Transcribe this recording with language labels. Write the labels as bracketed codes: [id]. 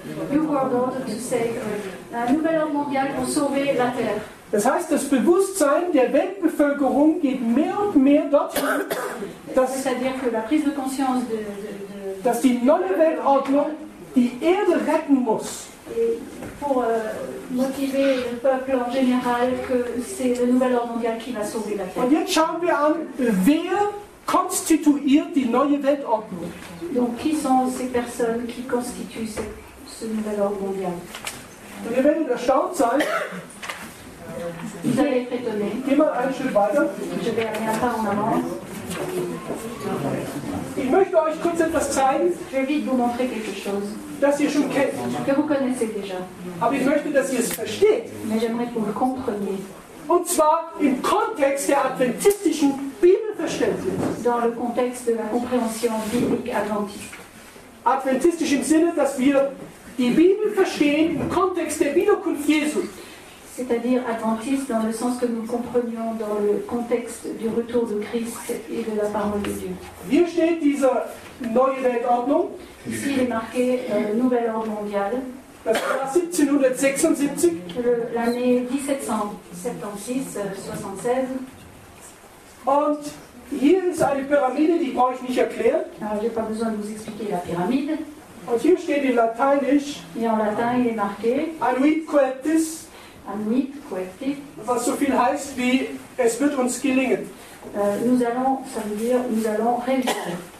[en] New World Order to save Earth. [fr] Un nouvel ordre mondial pour sauver la Terre. [de] Das heißt, das Bewusstsein der Weltbevölkerung geht mehr und mehr dorthin, [fr] C'est-à-dire que la prise de conscience [de] dass die neue Weltordnung die Erde retten muss. [fr] Et pour motiver le peuple en général que c'est le nouvel ordre mondial qui va sauver la Terre. [de] Und jetzt schauen wir an, wer konstituiert die neue Weltordnung. [fr] Donc qui sont ces personnes qui constituent ce nouvel ordre mondial? [de] Und ihr werdet erstaunt sein. [fr] Vous allez être étonnés. [de] Geh mal einen Schritt weiter. [fr] Je vais aller un pas en avant. [de] Ich möchte euch kurz etwas zeigen, [fr] Je vais vite vous montrer quelque chose [de] das ihr schon kennt. [fr] que vous connaissez déjà. [de] Aber ich möchte, dass ihr es versteht. [fr] Mais j'aimerais que vous le compreniez. [de] Und zwar im Kontext der adventistischen Bibelverständnis. [fr] Dans le contexte de la compréhension biblique adventiste. [de] Adventistisch im Sinne, dass wir die Bibel verstehen im Kontext der Wiederkunft Jesu. [fr] C'est-à-dire adventiste dans le sens que nous comprenions dans le contexte du retour de Christ et de la parole de Dieu. [de] Hier steht diese neue Weltordnung. [fr] Ici, il est marqué Nouvel Ordre Mondial. [de] Das war 1776. [fr] L'année 1776, 76. [de] Und hier ist eine Pyramide, die brauche ich nicht erklären. [fr] Alors, je n'ai pas besoin de vous expliquer la pyramide. [de] Und hier steht in Lateinisch [fr] Et en latin, il est marqué [la] Anuit Coeptis, Anuit Coeptis. [de] was so viel heißt wie es wird uns gelingen. [fr] Nous allons, ça veut dire nous allons réussir.